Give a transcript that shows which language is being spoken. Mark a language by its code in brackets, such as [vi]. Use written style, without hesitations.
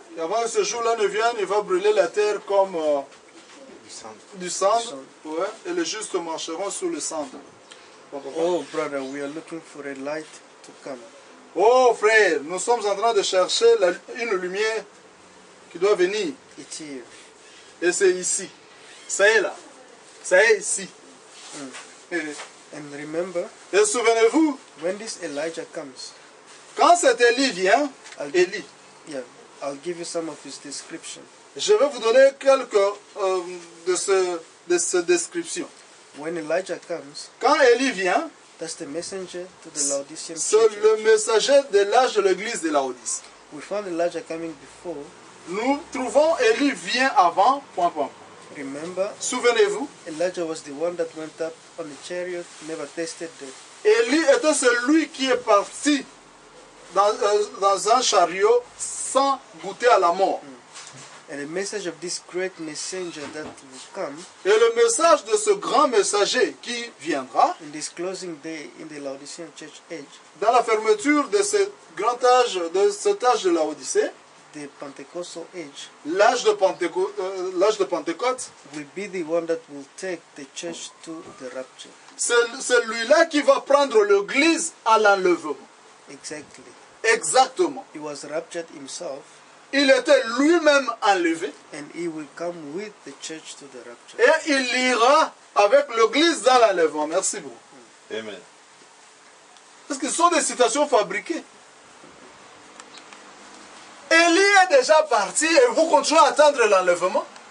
[fr] et avant que ce jour-là ne vienne, il va brûler la terre comme du cendre, ouais, et les justes marcheront sur le cendre. [en] Oh, brother, we are looking for a light to come. [fr] Oh frère, nous sommes en train de chercher une lumière qui doit venir. [en] It's here. [fr] Et c'est ici. C'est là. C'est ici. [en] And remember, [fr] Et souvenez-vous, [en] when this Elijah comes, [fr] quand cet Élie vient, Élie, [en] I'll give you some of his description. [fr] je vais vous donner quelques de ces descriptions. [en] When Elijah comes, [fr] Quand Élie vient, [en] that's the messenger to the Laodicean [fr] c'est [en] church. [fr] le messager de l'âge de l'église de Laodice. [en] We found Elijah coming before. [fr] Nous trouvons Élie vient avant, point. [en] Remember, [fr] Souvenez-vous, [en] Elijah was the one that went up on the chariot, never tasted death. [fr] Élie était celui qui est parti dans un chariot sans goûter à la mort. [en] And the message of this great messenger that will come [fr] Et le message de ce grand messager qui viendra, [en] in this closing day in the Laodicean church age, [fr] dans la fermeture de ce grand âge, de cet âge de l'Odyssée, [en] the Pentecostal age, [fr] l'âge de Pentecôte, [en] will be the one that will take the church to the rapture. [fr] c'est celui-là qui va prendre l'église à l'enlèvement. [en] Exactly. [fr] Exactement. [en] He was raptured himself, [fr] Il était lui-même enlevé [en] and he will come with the church to the rapture. [fr] et il ira avec l'église dans l'enlèvement. Merci beaucoup. Amen. Parce que ce sont des citations fabriquées. Élie est déjà parti et vous continuez à attendre l'enlèvement.